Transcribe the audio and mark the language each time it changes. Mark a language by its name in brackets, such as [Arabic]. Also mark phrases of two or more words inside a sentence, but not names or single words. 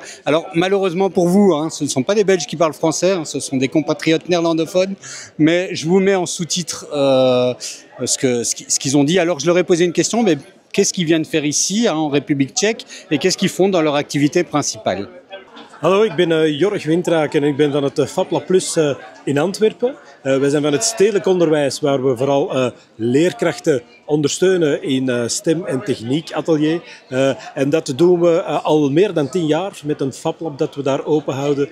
[French] Alors malheureusement pour vous, hein, ce ne sont pas des Belges qui parlent français, hein, ce sont des compatriotes néerlandophones, mais je vous mets en sous-titre ce qu'ils ont dit. Alors je leur ai posé une question, mais qu'est-ce qu'ils viennent faire ici, hein, en République tchèque, et qu'est-ce qu'ils font dans leur activité principale? [Dutch] Hallo, ik ben Jorg Wintraak en ik ben van het FabLab Plus in Antwerpen. Wij zijn van het stedelijk onderwijs waar we vooral leerkrachten ondersteunen in STEM en techniekatelier. En dat doen we al meer dan 10 jaar met een FabLab dat we daar open houden.